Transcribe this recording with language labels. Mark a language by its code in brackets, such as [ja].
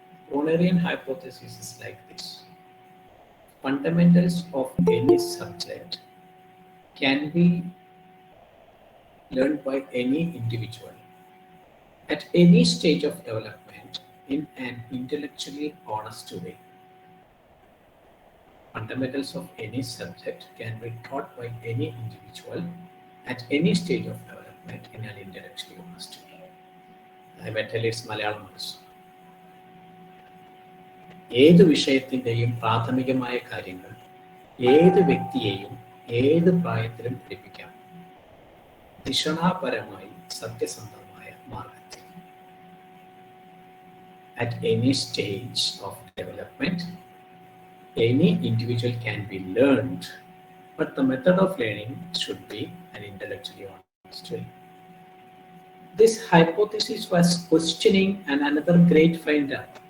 [en] Pronarian Hypothesis is like this. Fundamentals of any subject can be learned by any individual at any stage of development in an intellectually honest way. Fundamentals of any subject can be taught by any individual at any stage of development in an intellectually honest way. I may tell it's Malayalam also. [ml] ഏത് വിഷയത്തിൻ്റെയും പ്രാഥമികമായ കാര്യങ്ങൾ ഏത് വ്യക്തിയെയും ഏത് പ്രായത്തിലും പഠിപ്പിക്കാം ദിഷണാപരമായി സത്യസന്ധമായ മാർഗത്തിൽ. [en] At any stage of development, any individual can be learned, but the method of learning should be an intellectually honest way. This hypothesis was questioning another great finder.